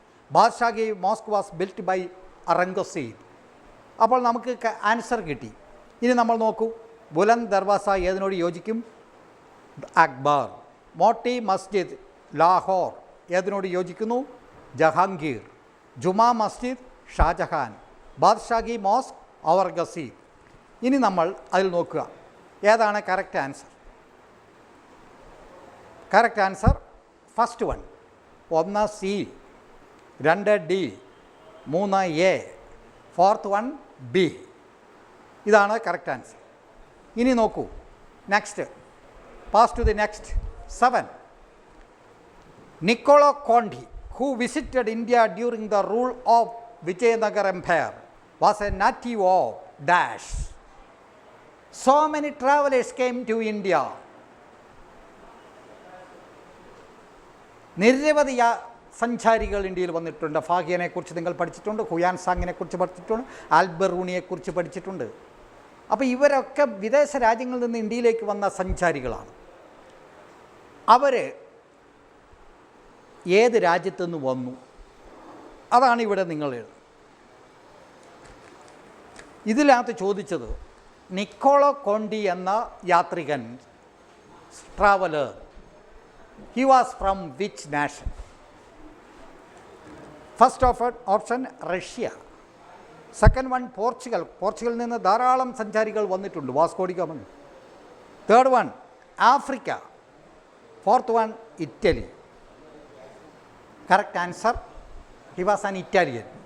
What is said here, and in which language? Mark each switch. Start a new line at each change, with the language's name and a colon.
English: Badshahi Mosque was built by Aurangzeb.
Malayalam: അപ്പോൾ നമുക്ക് answer കിട്ടി. ഇനി നമ്മൾ നോക്കൂ, ബുലന്ദ് ദർവാസ ഏതിനോട് യോജിക്കും? അക്ബർ. മോട്ടി മസ്ജിദ് ലാഹോർ ഏതിനോട് യോജിക്കുന്നു? ജഹാംഗീർ. ജുമാ മസ്ജിദ് ഷാജഹാൻ. ബാദ്ഷാഹി മോസ്ക് ഔറംഗസീബ്. ഇനി നമ്മൾ അതിൽ നോക്കുക, ഏതാണ് correct answer?
English: Correct answer first one. 1 C, 2 D, 3 A, 4th one B. ഇതാണ് correct answer.
Malayalam: ഇനി നോക്കൂ,
English: Next pass to the next 7. Niccolo Conti, who visited India during the rule of Vijayanagar Empire, was a native of dash. So many travelers came to India.
Malayalam: നിരവധി സഞ്ചാരികൾ ഇന്ത്യയിൽ വന്നിട്ടുണ്ട്. ഫാഹിയനെ കുറിച്ച് നിങ്ങൾ പഠിച്ചിട്ടുണ്ട്, ഹുയാൻ സാങ്ങിനെ കുറിച്ച് പഠിച്ചിട്ടുണ്ട്, ആൽബറൂണിയെ കുറിച്ച് പഠിച്ചിട്ടുണ്ട്. അപ്പോൾ ഇവരൊക്കെ വിദേശ രാജ്യങ്ങളിൽ നിന്ന് ഇന്ത്യയിലേക്ക് വന്ന സഞ്ചാരികളാണ്. അവർ ഏത് രാജ്യത്തു നിന്ന് വന്നു, അതാണ് ഇവിടെ നിങ്ങൾ ഇതിനകത്ത് ചോദിച്ചത്. നിക്കോളോ കോണ്ടി എന്ന യാത്രികൻ, traveller,
English: he was from which nation? First option Russia. Second one Portugal.
Malayalam: പോർച്ചുഗലിൽ നിന്ന് ധാരാളം സഞ്ചാരികൾ വന്നിട്ടുണ്ട്, Vasco D gamma.
English: Third one Africa. Fourth one Italy. Correct answer, he was an Italian.